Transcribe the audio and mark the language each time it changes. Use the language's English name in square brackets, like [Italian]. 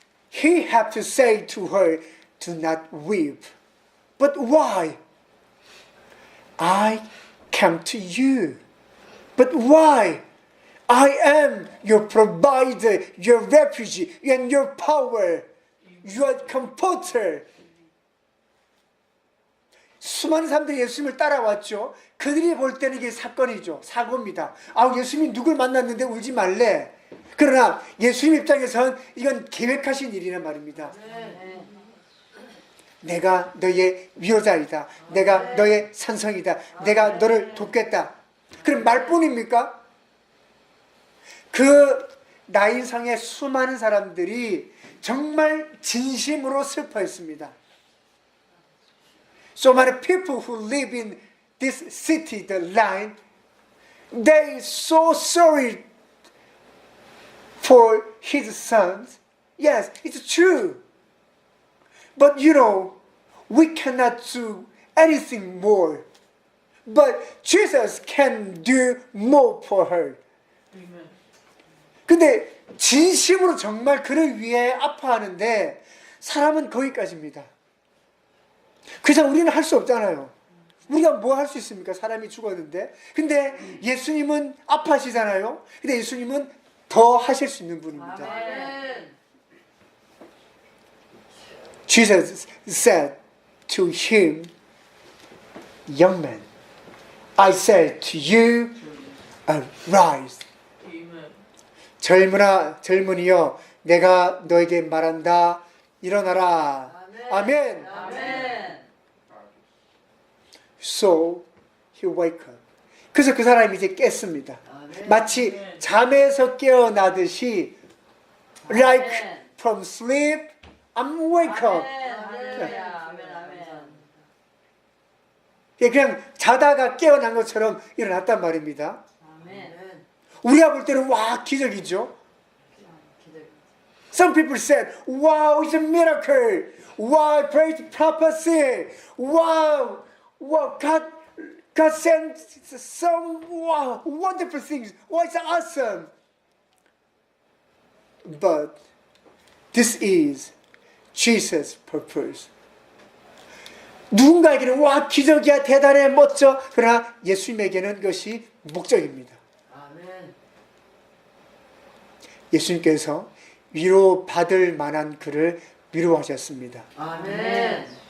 [English] He had to say to her, do not weep. But why? I came to you. But why? I am your provider, your refuge, and your power, your comforter. [Korean] 수많은 사람들이 예수님을 따라왔죠. 그들이 볼 때는 이게 사건이죠. 사고입니다. 예수님이 누굴 만났는데 울지 말래. 그러나 예수님 입장에서는 이건 계획하신 일이란 말입니다. 내가 너의 위로자이다. 내가 너의 산성이다. 내가 너를 돕겠다. 그럼 말뿐입니까? 그 나인성의 수많은 사람들이 정말 진심으로 슬퍼했습니다. [English] So many people who live in this city, the line, they so sorry for his sons. Yes, it's true. But we cannot do anything more. But Jesus can do more for her. [Korean] 근데 진심으로 정말 그를 위해 아파하는데 사람은 거기까지입니다. 그 이상 우리는 할 수 없잖아요. 우리가 뭐 할 수 있습니까? 사람이 죽었는데. 근데 예수님은 아파하시잖아요. 근데 예수님은 더 하실 수 있는 분입니다. [English] Jesus said to him, young man, I said to you, arise. [Korean] 젊은이여, 내가 너에게 말한다. 일어나라. 아멘. 아멘. [English] So he wake up. [Korean] 그래서 그 사람이 이제 깼습니다. 마치 잠에서 깨어나듯이 [English] like from sleep, I'm wake up. [Korean] 할렐루야. 아멘. 아멘. 그냥 자다가 깨어난 것처럼 일어났단 말입니다. 아멘. 우리가 볼 때는 와 기적이죠. [English] Some people said, wow, it's a miracle. Wow, great prophecy. Wow, wow, God sent some wow, wonderful things. Wow, it's awesome. But this is Jesus' purpose. [Korean] 누군가에게는 와 기적이야 대단해 멋져. 그러나 예수님에게는 그것이 목적입니다. 아멘. 예수님께서 위로받을 만한 그를 위로하셨습니다. 아멘.